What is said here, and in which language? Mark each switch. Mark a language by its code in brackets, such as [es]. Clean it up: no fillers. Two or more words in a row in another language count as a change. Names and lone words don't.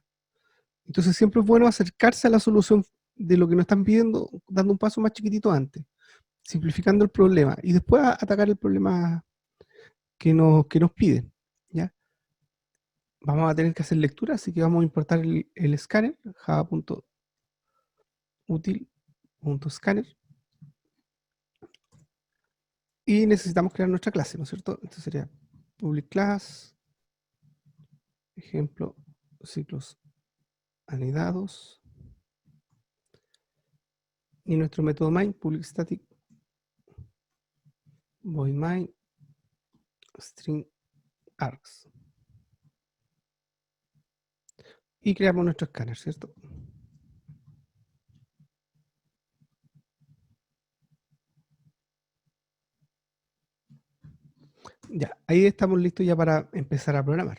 [es] Entonces siempre es bueno acercarse a la solución de lo que nos están pidiendo, dando un paso más chiquitito antes, simplificando el problema, y después atacar el problema que nos piden, ¿ya? Vamos a tener que hacer lectura, así que vamos a importar el escáner, java.util.scanner, y necesitamos crear nuestra clase, ¿no es cierto? Esto sería [en] public class, [es] ejemplo, ciclos anidados, y nuestro método main, [en] public static, void main, string args. [es] Y creamos nuestro escáner, ¿cierto? Ya, ahí estamos listos ya para empezar a programar.